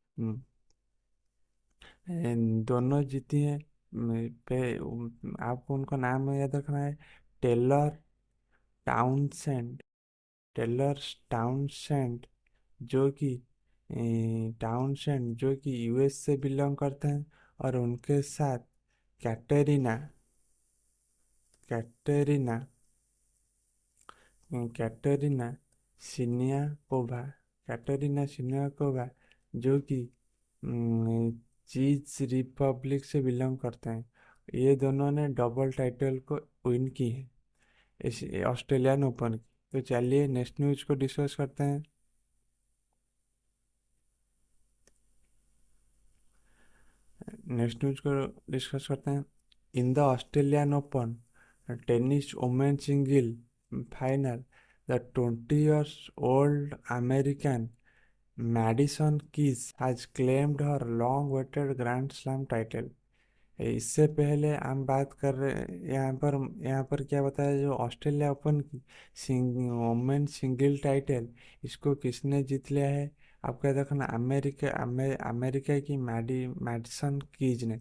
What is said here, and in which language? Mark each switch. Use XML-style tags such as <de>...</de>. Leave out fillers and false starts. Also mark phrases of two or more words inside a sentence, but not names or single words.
<hi>दोनों जीती हैं। आपको उनका नाम याद रखना है टेलर टाउनसेंड, टेलर टाउनसेंड, जो कि टाउनसेंड जो कि यूएस से बिलोंग करते हैं। और उनके साथ कैटेरिना कैटेरिना कैटेरिना सिनियाकोवा, कैटेरिना सिनियाकोवा, जो कि चीज रिपब्लिक से बिलोंग करते हैं। ये दोनों ने</hi> <en>double title</en> <hi>को विन की है इस ऑस्ट्रेलियन ओपन की। तो चलिए</hi> <en>next news</en> <hi>को डिस्कस करते हैं।</hi> <en>next news</en> <hi>को डिस्कस करते हैं।</hi> <en>In the Australian Open tennis women single final, The 20 years old American Madison Keys has claimed her long waited Grand Slam title.</en> <hi>इससे पहले हम बात कर रहे यहाँ पर क्या बताया, जो ऑस्ट्रेलिया ओपन की</hi> <en>women single title,</en> <hi>इसको किसने जीत लिया है, आपको याद रखना अमेरिका की मैडिसन कीज ने।</hi>